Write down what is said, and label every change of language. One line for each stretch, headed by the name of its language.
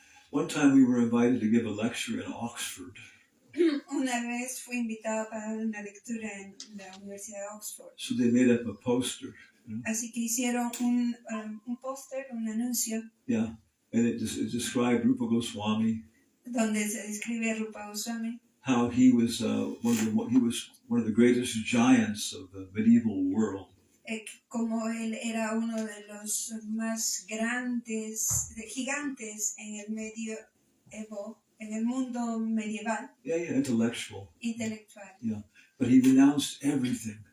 English: One time we were invited to give a lecture in Oxford.
Spanish: Una vez fui invitado para dar una lectura en la Universidad de Oxford.
English: So they made up a poster. You know?
Spanish: Así que hicieron un póster, un anuncio.
English: Yeah, and it described Rupa Goswami.
Spanish: Donde se describe Rupa Goswami.
English: How he was one of the greatest giants of the medieval world.
Spanish: Como él era uno de los más grandes, gigantes en el medioevo. En el mundo medieval.
English: Yeah, intellectual.
Spanish: Intelectual.
English: Yeah, but he renounced everything.